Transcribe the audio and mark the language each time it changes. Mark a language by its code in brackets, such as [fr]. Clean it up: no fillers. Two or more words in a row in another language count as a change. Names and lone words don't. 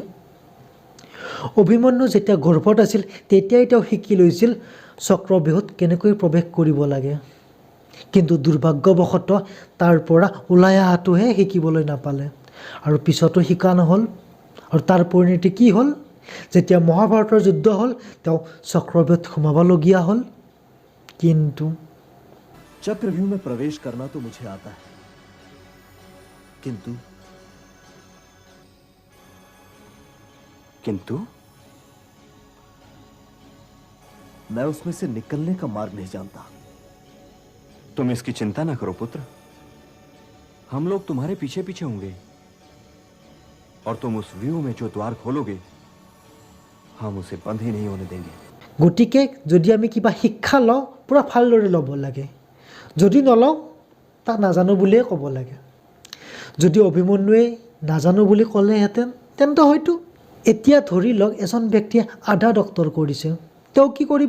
[as] অভিমন্যু যেতিয়া গৰ্ভত আছিল, তেতিয়াই তেওঁ শিকি লৈছিল চক্ৰব্যূহত কেনেকৈ প্ৰৱেশ কৰিব লাগে। কিন্তু দুৰ্ভাগ্যবশতঃ তাৰ পৰা ওলাই অহাটোহে শিকিবলৈ নাপালে, আৰু পিছতো শিকা নহ'ল। আৰু তাৰ পৰিণতি কি হ'ল? যেতিয়া মহাভাৰতৰ যুদ্ধ হ'ল, তেওঁ চক্ৰব্যূহত সোমাবলগীয়া হ'ল। কিন্তু [hi] चक्रव्यूह में प्रवेश करना तो मुझे आता है, किंतु मैं उसमें से निकलने का मार्ग नहीं जानता। तुम इसकी चिंता ना करो पुत्र, हम लोग तुम्हारे पीछे पीछे होंगे, और तुम उस व्यूह में जो द्वार खोलोगे, हम उसे बंद ही नहीं होने देंगे। [as] গতিকে যদি আমি কিবা শিক্ষা লওঁ, পূৰা ভালদৰে ল'ব লাগে। যদি নলওঁ, তাক নাজানো বুলিয়ে ক'ব লাগে। যদি অভিমন্যুৱে নাজানো বুলি ক'লেহেঁতেন, তেন্তে হয়তো এতিয়া ধৰি লওক এজন ব্যক্তিয়ে আধা ডক্তৰ কৰিছে, তেওঁ কি কৰিব?